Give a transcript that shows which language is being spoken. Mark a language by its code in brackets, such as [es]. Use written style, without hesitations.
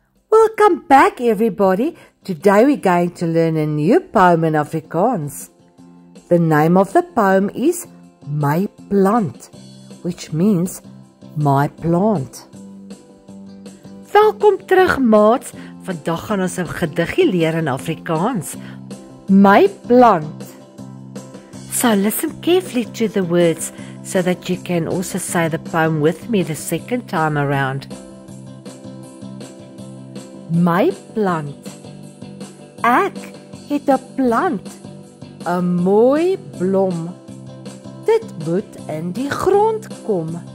[en] Welcome back, everybody. Today we're going to learn a new poem in Afrikaans. The name of the poem is My Plant, which means my plant. [af] Welkom terug, maats. Vandag gaan ons 'n gediggie leer in Afrikaans. My plant. [en] So listen carefully to the words so that you can also say the poem with me the second time around. [af] My plant. Ek het 'n plant, 'n mooi blom. Dit moet in die grond kom.